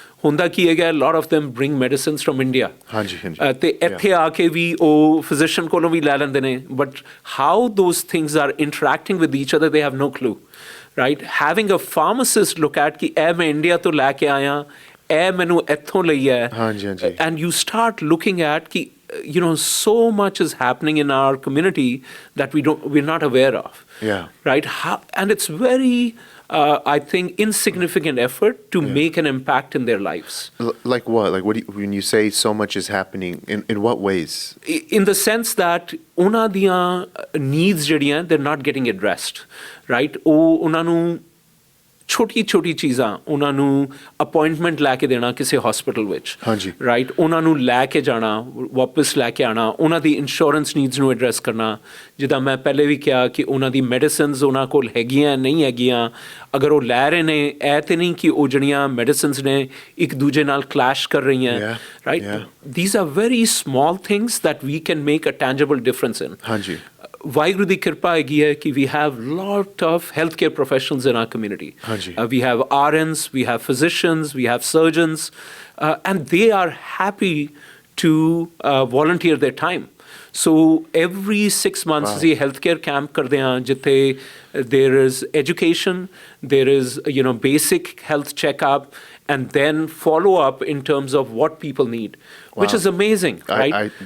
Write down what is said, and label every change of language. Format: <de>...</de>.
<pa>ਹੁੰਦਾ ਕੀ ਹੈਗਾ,</pa> <en>lot of them bring medicines from India,</en> <pa>ਅਤੇ ਇੱਥੇ ਆ ਕੇ ਵੀ ਉਹ ਫਿਜ਼ੀਸ਼ੀਅਨ ਕੋਲੋਂ ਵੀ ਲੈ ਲੈਂਦੇ ਨੇ,</pa> <en>But how those things are interacting with each other, they have no clue, right? Having a pharmacist look at</en> <pa>ਕਿ ਇਹ ਮੈਂ ਇੰਡੀਆ ਤੋਂ ਲੈ ਕੇ ਆਇਆ, ਇਹ ਮੈਨੂੰ ਇੱਥੋਂ ਲਈ ਹੈ,</pa> <en>And you start looking at ਕਿ so much is happening in our community that we're not aware of. Right? And it's very I think insignificant effort to make an impact in their lives. Like what? Like what when you say so much is happening, in what ways? In the sense that</en> <pa>ਉਹਨਾਂ ਦੀਆਂ</pa> <en>needs</en> <pa>ਜਿਹੜੀਆਂ,</pa> <en>they're not getting addressed, right?</en> <pa>ਉਹਨਾਂ ਨੂੰ ਛੋਟੀ ਚੀਜ਼ਾਂ ਉਹਨਾਂ ਨੂੰ appointment ਲੈ ਕੇ ਦੇਣਾ ਕਿਸੇ ਹਸਪੀਟਲ ਵਿੱਚ, ਰਾਈਟ, ਉਹਨਾਂ ਨੂੰ ਲੈ ਕੇ ਜਾਣਾ, ਵਾਪਸ ਲੈ ਕੇ ਆਉਣਾ, ਉਹਨਾਂ ਦੀ</pa> <en>insurance needs</en> <pa>ਨੂੰ ਐਡਰੈਸ ਕਰਨਾ। ਜਿੱਦਾਂ ਮੈਂ ਪਹਿਲੇ ਵੀ ਕਿਹਾ ਕਿ ਉਹਨਾਂ ਦੀ ਮੈਡੀਸਿਨਸ ਉਹਨਾਂ ਕੋਲ ਹੈਗੀਆਂ ਨਹੀਂ ਹੈਗੀਆਂ, ਅਗਰ ਉਹ ਲੈ ਰਹੇ ਨੇ ਇਹ ਤਾਂ ਨਹੀਂ ਕਿ ਉਹ ਜਿਹੜੀਆਂ ਮੈਡੀਸਿਨਸ ਨੇ ਇੱਕ ਦੂਜੇ ਨਾਲ ਕਲੈਸ਼ ਕਰ ਰਹੀਆਂ, right.</pa> <en>These are very small things that we can make a tangible difference in.</en> <pa>ਵਾਹਿਗੁਰੂ ਦੀ ਕਿਰਪਾ ਹੈਗੀ ਹੈ ਕਿ</pa> <en>we have lot of healthcare professionals in our community. We have RNs, we have physicians, we have surgeons, and they are happy to volunteer their time. So every 6 months</en> <pa>ਅਸੀਂ</pa> <en>healthcare camp</en> <pa>ਕਰਦੇ ਹਾਂ ਜਿੱਥੇ</pa> <en>there is education, there is basic health checkup, and then follow up in terms of what people need, which is amazing, right?</en>